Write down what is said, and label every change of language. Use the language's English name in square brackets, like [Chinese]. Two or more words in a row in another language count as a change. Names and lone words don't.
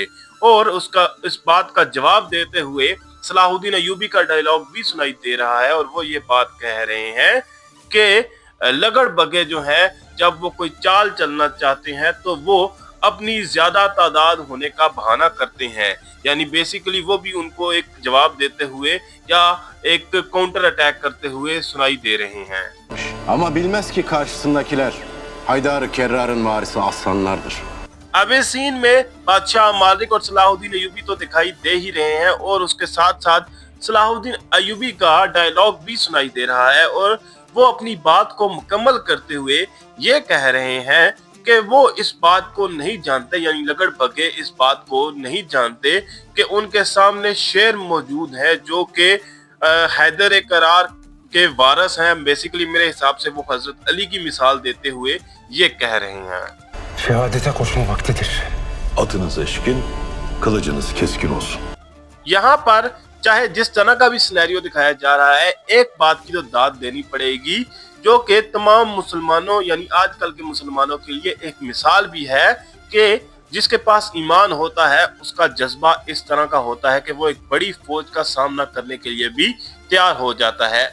[Hindi] और उसका इस बात का जवाब देते हुए सलाहुद्दीन अय्यूबी का डायलॉग भी सुनाई दे रहा है और वो ये बात कह रहे हैं कि लगड़ बगे जो है जब वो कोई चाल चलना चाहते हैं तो वो अपनी ज्यादा तादाद होने का बहाना करते हैं। यानी बेसिकली वो भी उनको एक जवाब देते हुए या एक [English] counter attack [Hindi] करते हुए सुनाई दे रहे हैं। [Turkish] Ama bilmez ki karşısındakiler Haydar-ı Kerrar'ın varisi aslanlardır. [Hindi] अब इस सीन में बादशाह मालिक और सलाहुद्दीन अय्यूबी तो दिखाई दे ही रहे हैं और उसके साथ साथ सलाहुद्दीन अय्यूबी का डायलॉग भी सुनाई दे रहा है और वो अपनी बात को मुकम्मल करते हुए ये कह रहे हैं कि वो इस बात को नहीं जानते, यानी लगड़ बगे इस बात को नहीं जानते कि उनके सामने शेर मौजूद है जो कि हैदर करार के वारस हैं। बेसिकली मेरे हिसाब से वो हजरत अली की मिसाल देते हुए ये कह रहे हैं। [Turkish] Şehadete koşma vaktidir. Atınız eşkin, kılıcınız keskin olsun. [Hindi] यहाँ पर चाहे जिस तरह का भी सिनेरियो दिखाया जा रहा है एक बात की तो दाद देनी पड़ेगी जो कि तमाम मुसलमानों यानी आजकल के मुसलमानों के लिए एक मिसाल भी है कि जिसके पास ईमान होता है उसका जज्बा इस तरह का होता है कि वो एक बड़ी फौज का सामना करने के लिए भी तैयार हो जाता है।